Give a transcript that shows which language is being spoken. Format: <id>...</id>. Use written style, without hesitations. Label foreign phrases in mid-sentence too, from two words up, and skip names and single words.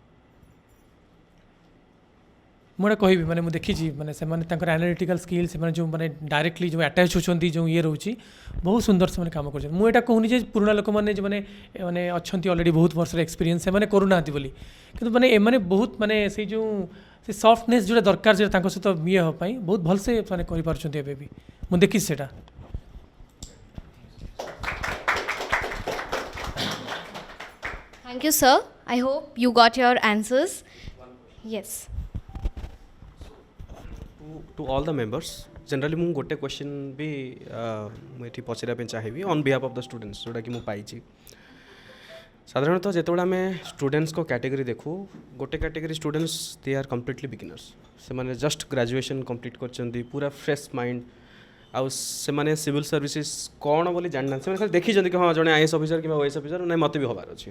<or>ମୁଁ ଏଇଟା କହିବି ମାନେ ମୁଁ ଦେଖିଛି ମାନେ ସେମାନେ ତାଙ୍କର</or> <en>analytical skill,</en> <or>ସେମାନେ ଯେଉଁ ମାନେ ଡାଇରେକ୍ଟଲି ଯେଉଁ ଆଟାଚ୍ ହେଉଛନ୍ତି ଯେଉଁ ଇଏ ରହୁଛି ବହୁତ ସୁନ୍ଦର ସେମାନେ କାମ କରୁଛନ୍ତି। ମୁଁ ଏଇଟା କହୁନି ଯେ ପୁରୁଣା ଲୋକମାନେ ଯେଉଁମାନେ ମାନେ ଅଛନ୍ତି ଅଲରେଡ଼ି ବହୁତ ବର୍ଷର ଏକ୍ସପିରିଏନ୍ସ ସେମାନେ କରୁନାହାନ୍ତି ବୋଲି, କିନ୍ତୁ ମାନେ ଏମାନେ ବହୁତ ମାନେ ସେଇ ଯେଉଁ ସେ ସଫ୍ଟନେସ୍ ଯେଉଁଟା ଦରକାର ଯେଉଁଟା ତାଙ୍କ ସହିତ ଇଏ ହେବା ପାଇଁ ବହୁତ ଭଲସେ ସେମାନେ କରିପାରୁଛନ୍ତି ଏବେ ବି, ମୁଁ ଦେଖିଛି ସେଇଟା।</or> <en>Thank you, sir. I hope you got your answers. Yes. To all the members, generally</en> <or>ମୁଁ ଗୋଟେ क्वेश्चन ବି ମୁଁ ଏଠି ପଚାରିବା ପାଇଁ ଚାହିଁବି</or> <en>on behalf of the students,</en> <or>ଯେଉଁଟାକି ମୁଁ ପାଇଛି। ସାଧାରଣତଃ ଯେତେବେଳେ ଆମେ ଷ୍ଟୁଡେଣ୍ଟସ୍ଙ୍କ କ୍ୟାଟେଗୋରୀ ଦେଖୁ, ଗୋଟେ</or> <en>category students they are completely beginners,</en> <or>ସେମାନେ</or> <en>just graduation complete</en> <or>କରିଛନ୍ତି, ପୁରା</or> <en>fresh mind,</en> <or>ଆଉ ସେମାନେ</or> <en>civil services</en> <or>କ'ଣ ବୋଲି ଜାଣିନାହାନ୍ତି, ସେମାନେ ଖାଲି ଦେଖିଛନ୍ତି କି ହଁ ଜଣେ IAS ଅଫିସର କିମ୍ବା OS ଅଫିସର, ନାଇଁ ମୋତେ ବି ହେବାର ଅଛି।</or>